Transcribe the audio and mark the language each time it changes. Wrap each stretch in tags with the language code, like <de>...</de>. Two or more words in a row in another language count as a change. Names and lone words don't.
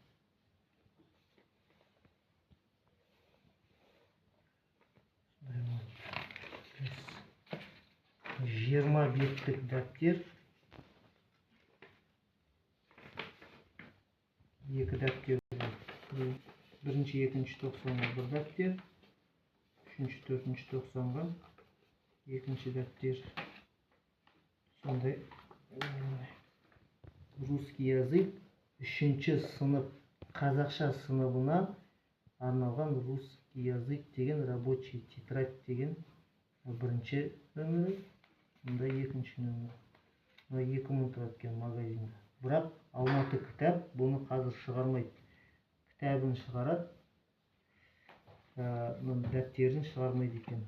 <kk>Жиырма беттік дәптер, екі дәптер бар. Бірінші, екінші тоқсанға бір дәптер, үшінші, төртінші тоқсанға екінші дәптер. Сондай</kk> <ru>русский язык</ru> <kk>үшінші сынып қазақша сыныбына арналған</kk> <ru>русский язык</ru> <kk>деген</kk> <ru>рабочий тетрадь</ru> <kk>деген бірінші нөмірі, мұнда екінші нөмірі. Мына 2 мың тұрады екен магазинде. Бірақ Алматы кітап бұны қазір шығармайды. Кітабын шығарады, дәптерін шығармайды екен.</kk>